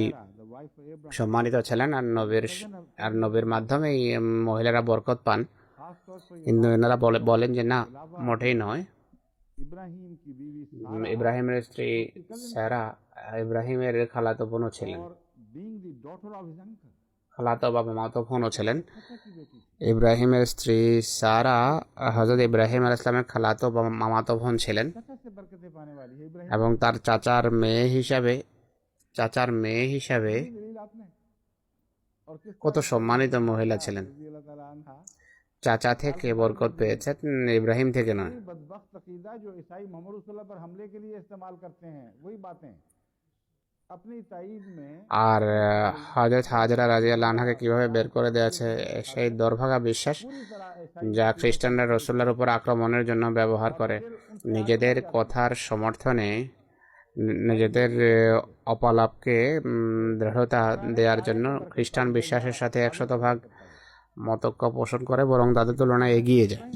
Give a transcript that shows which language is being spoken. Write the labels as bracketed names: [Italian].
[English] The wife of Abraham [Bangla] সম্মানিত ছিলেন আর নবীর মাধ্যমে এই মহিলারা বরকত পান, [Hindi] खास तौर पर [Bangla] কিন্তু এনারা বলেন যে না, মোটেই নয়। [Hindi] इब्राहिम की बीवी [Bangla] ইব্রাহিমের স্ত্রী সারা ইব্রাহিমের খালাতো বোনও ছিলেন, [English] और being the daughter of his uncle [Bangla] খালাতো বা মামাতো বোনও ছিলেন। [Hindi] चाचा की बेटी थी। [Bangla] ইব্রাহিমের স্ত্রী সারা হযরত ইব্রাহিম আলাইহিস সালামের খালাতো বা মামাতো বোন ছিলেন [Hindi] चाचा से बरकतें पाने वाली है इब्राहिम [Bangla] এবং তার চাচার মেয়ে হিসাবে [Hindi] दलील आपने और किस [Bangla] কত সম্মানিত মহিলা ছিলেন। [Hindi] रज़ी अल्लाह ताला अन्हा [Bangla] চাচা থেকে বরকত পেয়েছেন, ইব্রাহিম থেকে নয়। [Hindi] वही बदबख्त अकीदा जो ईसाई मोहम्मद रसूलुल्लाह पर हमले के लिए इस्तेमाल करते हैं, वही बातें अपनी ताईद में [Bangla] আর হযরত হাজরা রাদিয়াল্লাহু আনহাকে কিভাবে বের করে দিয়েছে, সেই দুর্ভাগা বিশ্বাস [Hindi] पूरी तरह ईसाई [Bangla] যা খ্রিস্টানরা রাসূলুল্লাহর উপর আক্রমণের জন্য ব্যবহার করে, নিজেদের কথার সমর্থনে নিজেদের অপালাপকে দৃঢ়তা দেওয়ার জন্য খ্রিস্টান বিশ্বাসের সাথে 100% মতৈক্য পোষণ করে, বরং তাদের তুলনায় এগিয়ে যায়।